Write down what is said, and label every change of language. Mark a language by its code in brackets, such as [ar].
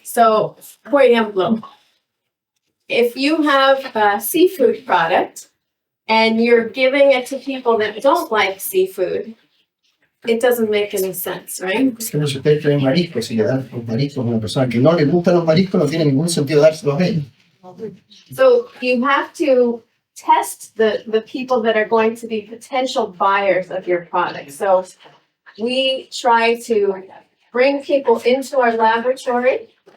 [en] So, [es] por ejemplo, [en] if you have a seafood product and you're giving it to people that don't like seafood, it doesn't make any sense, right? [es] Pero si ustedes traen mariscos y le dan los mariscos a una persona que no le gustan los mariscos, no tiene ningún sentido dárselos a ellos. [en] So you have to test the people that are going to be potential buyers of your product. So we try to bring people into our laboratory.